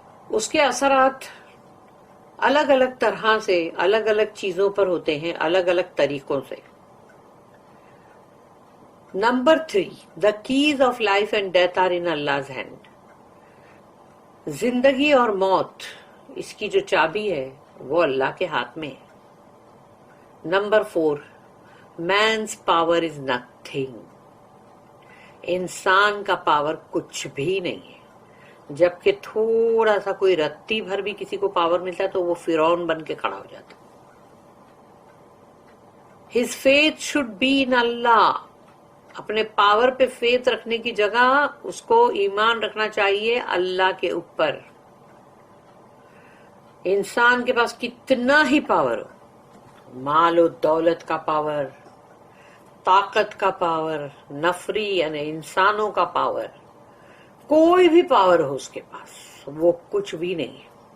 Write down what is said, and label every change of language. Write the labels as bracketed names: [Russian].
[Urdu] اس کے اثرات الگ الگ طرح سے الگ الگ چیزوں پر ہوتے ہیں، الگ الگ طریقوں سے. [English] Number 3، the keys of life and death are in Allah's hand. [Urdu] زندگی اور موت، اس کی جو چابی ہے وہ اللہ کے ہاتھ میں ہے. [English] Number 4، man's power is nothing. [Urdu] انسان کا پاور کچھ بھی نہیں ہے. جبکہ تھوڑا سا کوئی رتی بھر بھی کسی کو پاور ملتا ہے تو وہ فرعون بن کے کھڑا ہو جاتا. [English] his faith should be in Allah. [Urdu] اپنے پاور پہ فیتھ رکھنے کی جگہ اس کو ایمان رکھنا چاہیے اللہ کے اوپر. انسان کے پاس کتنا ہی پاور ہو، مال و دولت کا پاور، طاقت کا پاور، نفری یعنی انسانوں کا پاور، کوئی بھی پاور ہو اس کے پاس، وہ کچھ بھی نہیں ہے.